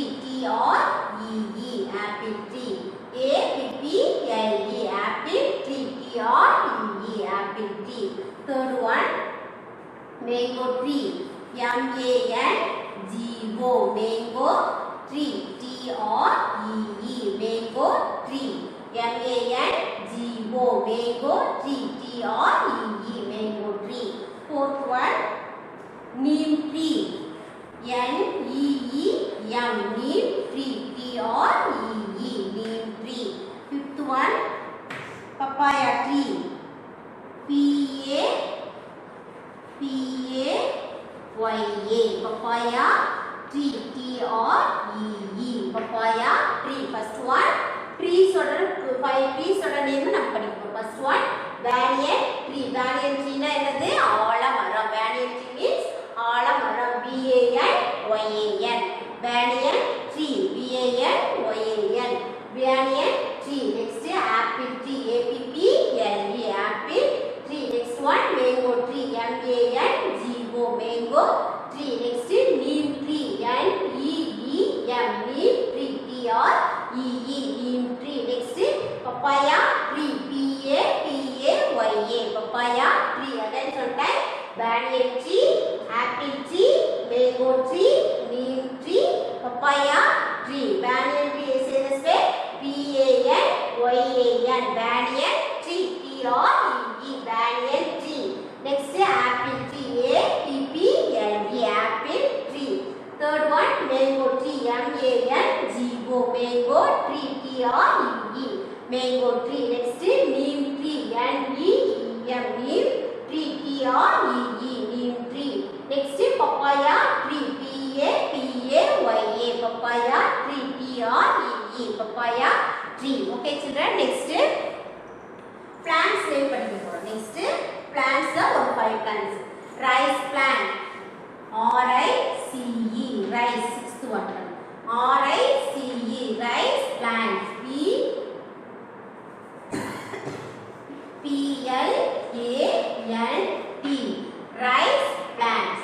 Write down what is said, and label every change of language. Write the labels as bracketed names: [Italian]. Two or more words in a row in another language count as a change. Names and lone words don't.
[English] T R E E apple tree. A P P L E apple tree. T R E E apple tree. Third one mango tree. M-A-N-G-O mango tree. T-R-E-E mango tree. M-A-N-G-O mango tree. T-R-E-E mango tree. Fourth one neem tree. N-E-E-M neem tree. T-R-E-E neem tree. Fifth one papaya tree. P-A-P-A Y-A papaya tree. T-R-E-E papaya tree. First one trees order 5 trees order name [Tamil] நம்ம படிப்போம். [English] First one banyan tree. Banyan tree [Tamil] னா என்னது? [English] ஆலமரம். Banyan tree means ஆலமரம். B-A-N-Y-A-N banyan tree. B-A-N-Y-A-N banyan tree. Next apple tree. A-P-P-L-E apple tree. Next one mango tree. M-A-N-G-O mango tree. Next neem tree. N-E-E-M neem tree. T-R-E-E neem tree. Next papaya tree. P-A-P-A-Y-A papaya tree. Again sometime banyan tree, apple tree, mango tree, neem tree, papaya tree. Banyan tree is in this way. B-A-N-Y-A-N banyan tree. T-R-E-E banyan tree. Next apple tree. A-P-P-L-E apple tree. Third one mango tree. M-A-N-G-O mango tree. T-R-E-E mango tree. Next neem tree. N-E-E-M neem tree. T-R-E-E neem tree. Next papaya tree. P-A-P-A-Y-A papaya tree. T-R-E-E papaya tree. Okay children, next plants name [Tamil] படிக்க போறோம். [English] Next plants ஒரு 5 plants. Rice plant. R-I-C-E rice. Sixth one. R-I-C-E rice plant. P-L-A-N-T rice plants.